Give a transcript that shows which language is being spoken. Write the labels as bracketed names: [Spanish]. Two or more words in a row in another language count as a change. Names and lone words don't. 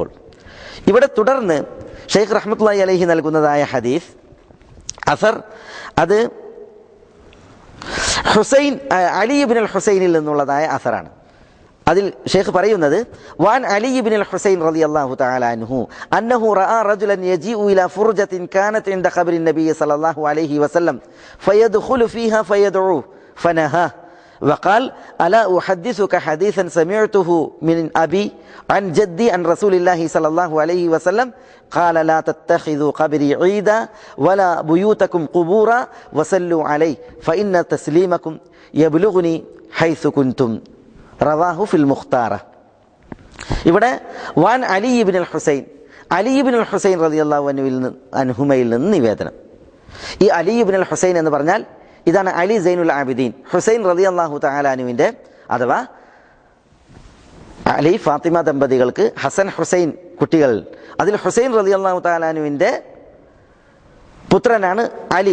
[Malayalam] ഇവിടെ തുടർന്ന് ഷെയ്ഖ് [Arabic] رحمة الله عليه [Malayalam] നൽകുന്നതായ ഹദീസ് അസർ, അത് അലി ഇബ്നുൽ ഹുസൈനിൽ നിന്നുള്ളതായ അസറാണ്. അതിൽ ഷെയ്ഖ് പറയുന്നത് [Arabic] عن علي بن الحسين رضي الله تعالى عنه أنه رأى رجلا يجيء إلى فرجة كانت عند قبر النبي صلى الله عليه وسلم فيدخل فيها فيدعو فنهاه وقال ألا أحدثك حديثا سمعته من أبي عن جدي عن رسول الله صلى الله عليه وسلم قال لا تتخذوا قبري عيدا ولا بيوتكم قبورا وصلوا عليه فإن تسليمكم يبلغني حيث كنتم رواه في المختارة. [Malayalam] ഇവിടെ വാൻ അലി ഇബ്നുൽ ഹുസൈൻ, അലി ഇബ്നുൽ ഹുസൈൻ [Arabic] رضي الله عنهما [Malayalam] നിന്ന് നിവേദനം. ഈ അലി ഇബ്നുൽ ഹുസൈൻ എന്ന് പറഞ്ഞാൽ ഇതാണ് അലി സൈനുൽ ആബിദീൻ ഹുസൈൻ [Arabic] رضي الله تعالى عنه, [Malayalam] അഥവാ അലി ഫാത്തിമ ദമ്പതികൾക്ക് ഹസൻ ഹുസൈൻ കുട്ടികൾ, അതിൽ ഹുസൈൻ [Arabic] رضي الله تعالى عنه [Malayalam] പുത്രനാണ് അലി.